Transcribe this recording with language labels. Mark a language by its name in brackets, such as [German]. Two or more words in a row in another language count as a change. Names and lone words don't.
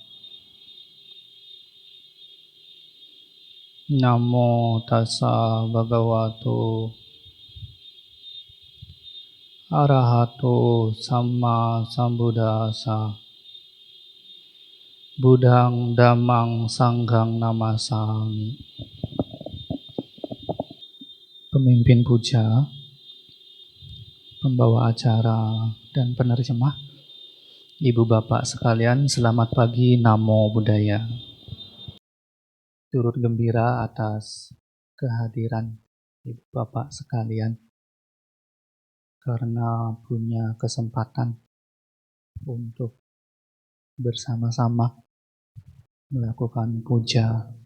[Pali] Namo tassa bhagavato arahato samma sambuddhassa. Buddhang dhammang sanghang namasami. [Indonesian] Pemimpin puja, pembawa acara, dan penerjemah, Ibu Bapak sekalian, selamat pagi, [Pali] Namo Buddhaya. [Indonesian] Turut gembira atas kehadiran Ibu Bapak sekalian karena punya kesempatan untuk bersama-sama melakukan puja